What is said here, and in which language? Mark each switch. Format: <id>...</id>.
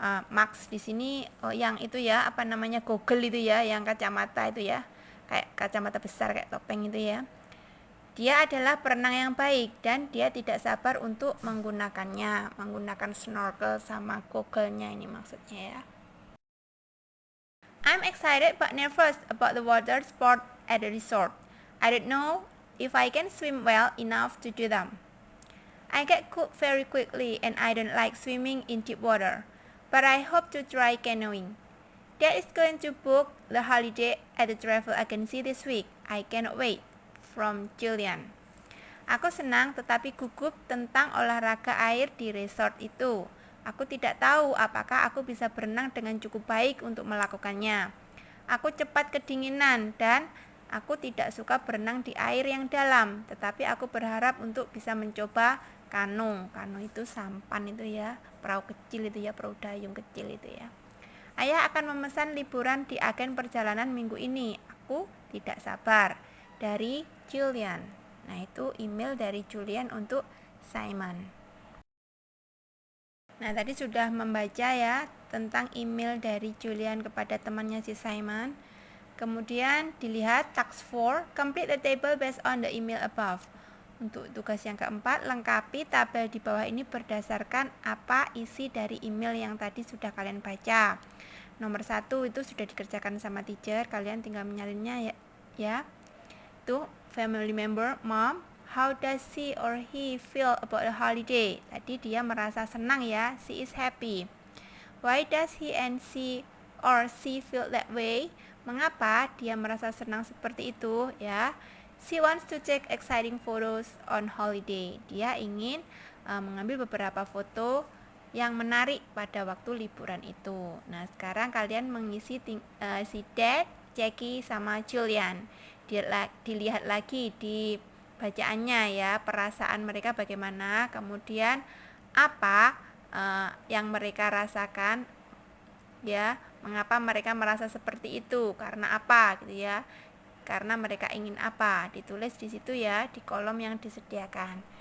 <id>Max di sini yang itu ya, apa namanya, goggle itu ya, yang kacamata itu ya, kayak kacamata besar kayak topeng itu ya. Dia adalah perenang yang baik dan dia tidak sabar untuk menggunakannya, menggunakan snorkel sama goggle-nya ini maksudnya ya.</id> <en>I'm excited but nervous about the water sport at the resort. I don't know if I can swim well enough to do them. I get cold very quickly and I don't like swimming in deep water, but I hope to try canoeing. Dad is going to book the holiday at the travel agency this week. I cannot wait. From Julian.</en> <id>Aku senang tetapi gugup tentang olahraga air di resort itu. Aku tidak tahu apakah aku bisa berenang dengan cukup baik untuk melakukannya. Aku cepat kedinginan dan aku tidak suka berenang di air yang dalam, tetapi aku berharap untuk bisa mencoba kano. Kano itu sampan itu ya, perahu kecil itu ya, perahu dayung kecil itu ya. Ayah akan memesan liburan di agen perjalanan minggu ini. Aku tidak sabar. Dari Julian. Nah, itu email dari Julian untuk Simon. Nah, tadi sudah membaca ya tentang email dari Julian kepada temannya si Simon. Kemudian dilihat</id> <en>task 4, complete the table based on the email above.</en> <id>Untuk tugas yang keempat, lengkapi tabel di bawah ini berdasarkan apa isi dari email yang tadi sudah kalian baca. Nomor 1 itu sudah dikerjakan sama teacher, kalian tinggal menyalinnya ya.</id> <en>Itu family member, mom, how does she or he feel about the holiday?</en> <id>Tadi dia merasa senang ya,</id> <en>she is happy. Why does he and she or she feel that way?</en> <id>Mengapa dia merasa senang seperti itu ya?</id> <en>She wants to take exciting photos on holiday.</en> <id>Dia ingin mengambil beberapa foto yang menarik pada waktu liburan itu. Nah, sekarang kalian mengisi si Dad, Jackie sama Julian. Dilihat lagi di bacaannya ya, perasaan mereka bagaimana, kemudian apa yang mereka rasakan ya, mengapa mereka merasa seperti itu, karena apa gitu ya, karena mereka ingin apa, ditulis di situ ya, di kolom yang disediakan.</id>